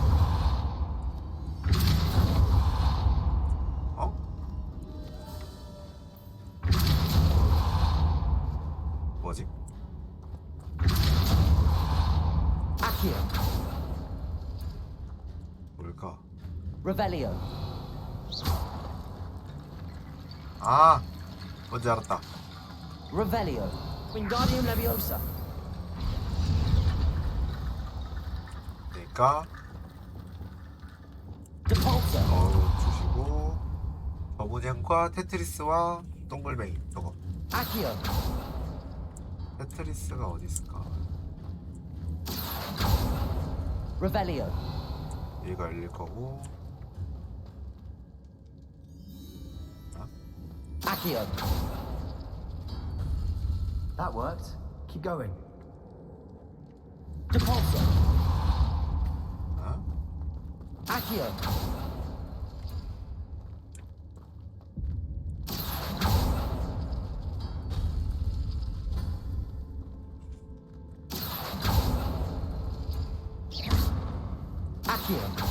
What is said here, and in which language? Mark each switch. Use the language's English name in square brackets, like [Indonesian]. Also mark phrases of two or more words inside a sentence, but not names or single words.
[Korean] 뭐지? Accio. 뭘까? Revelio. 아, 뭔지 알았다. Revelio. Wingardium Leviosa. 그러니까 Depulso. 주시고 버무냥과 테트리스와 동글뱅이 저거. Accio. 테트리스가 어디 있을까? Revelio. 얘가 열릴 거고. Accio. [English] That worked. Keep going. [Korean] Depulso. Accio. Accio.